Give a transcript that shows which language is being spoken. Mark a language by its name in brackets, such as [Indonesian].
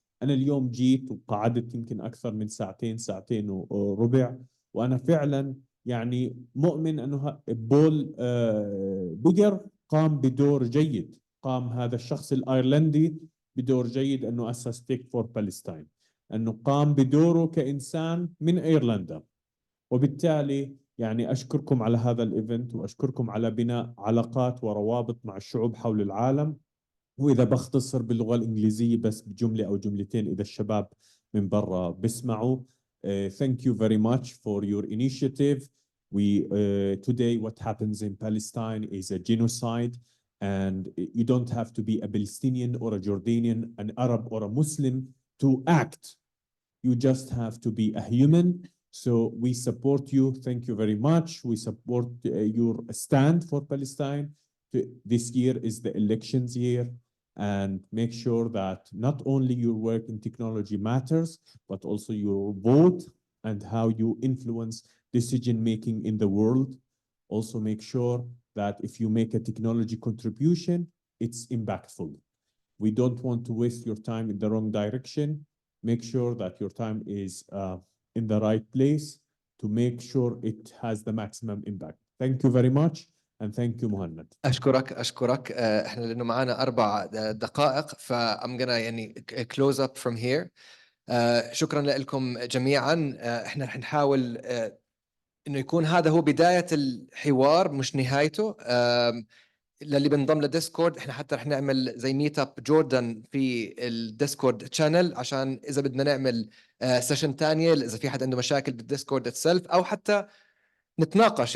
[Arabic] أنا اليوم جيت وقعدت يمكن أكثر من ساعتين وربع، وأنا فعلا يعني مؤمن أنه بول بيجر قام بدور جيد، قام هذا الشخص الأيرلندي بدور جيد أنه أسس تيك فور بالستاين، أنه قام بدوره كإنسان من أيرلندا. وبالتالي يعني أشكركم على هذا الإيفنت، وأشكركم على بناء علاقات وروابط مع الشعوب حول العالم. وإذا بختصر باللغة الإنجليزية بس بجملة أو جملتين إذا الشباب من برا بسمعوا. [English] Thank you very much for your initiative. Today what happens in Palestine is a genocide, and you don't have to be a Palestinian or a Jordanian, an Arab or a Muslim to act. You just have to be a human. So we support you. Thank you very much. We support your stand for Palestine. This year is the elections year, and make sure that not only your work in technology matters, but also your vote and how you influence decision-making in the world. Also make sure that if you make a technology contribution, it's impactful. We don't want to waste your time in the wrong direction. Make sure that your time is in the right place to make sure it has the maximum impact. Thank you very much. and thank you مهند. [Arabic] أشكرك إحنا لأنه معنا 4 دقائق [English] I'm gonna [Arabic] يعني [English] close up from here. [Arabic] شكرا لكم جميعا. إحنا رح نحاول إنه يكون هذا هو بداية الحوار مش نهايته. للي بنضم لديسكورد احنا حتى رح نعمل زي [English] meet up [Arabic] جوردن في الديسكورد تشانل عشان اذا بدنا نعمل سيشن تانية اذا في حد عنده مشاكل بالديسكورد اتسلف او حتى نتناقش.